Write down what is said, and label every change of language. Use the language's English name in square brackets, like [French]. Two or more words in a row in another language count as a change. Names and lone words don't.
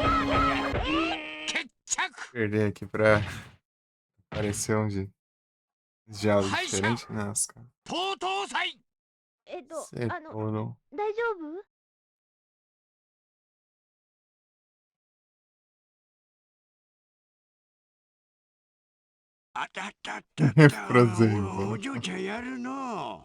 [Portuguese] Perder aqui pra aparecer onde Já diferente, né, Asuka? [Japanese] とうとう祭 [Portuguese] Você não. [Japanese] 大丈夫？あたったったった。 [Portuguese] Frozen. [Japanese] お嬢ちゃんやるの。